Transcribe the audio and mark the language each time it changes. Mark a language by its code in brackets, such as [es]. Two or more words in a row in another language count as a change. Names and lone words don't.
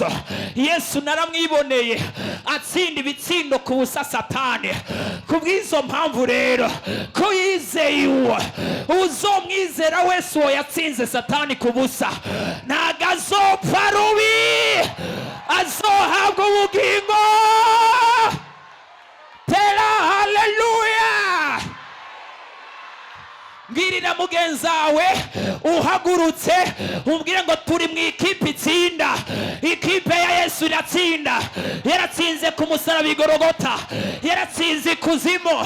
[rn] Yesu naramwiboneye atsinda ibitsindo ku busa Satani. Kubw'izo mpamvu rero ko yizeye uwo uzomwizera wese uwo yatsinze Satani ku busa, ntago azopfa rubi, azohabwa ubugingo. Tela haleluya. Mbwirira mugenzawe uhagurutse umbwire ngo turi mu ikipe itsinda. Ikipe ya Yesu iratsinda. Yaratsinze ku musaraba igorogota, yaratsinze ikuzimu.